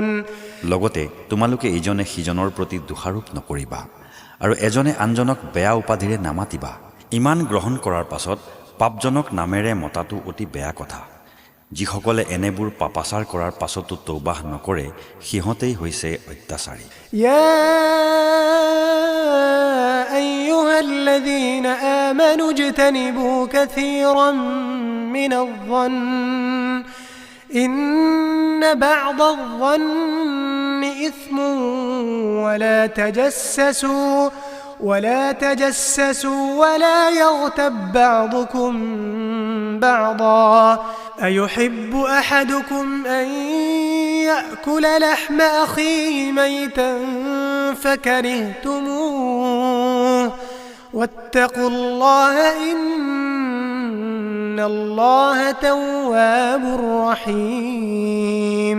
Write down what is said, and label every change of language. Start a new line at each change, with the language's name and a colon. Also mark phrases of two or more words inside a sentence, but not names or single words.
Assamese: লগতে তোমালোকে ইজনে সিজনৰ প্ৰতি দোষাৰোপ নকৰিবা আৰু এজনে আনজনক বেয়া উপাধিৰে নামাতিবা। ইমান গ্ৰহণ কৰাৰ পাছত পাপজনক নামেৰে মতাটো অতি বেয়া কথা। যিসকলে এনেবোৰ পাপাচাৰ কৰাৰ পাছতো তৌবাহ নকৰে সিহঁতেই হৈছে অত্যাচাৰী।
Arabic: يا أيها الذين آمنوا اجتنبوا كثيرا من الظن إن بعض الظن إثم ولا تجسسوا ولا يغتب بعضكم بعضا أيحب أحدكم أن يأكل لحم أخيه ميتا فكرهتموه واتقوا الله إن الله تواب رحيم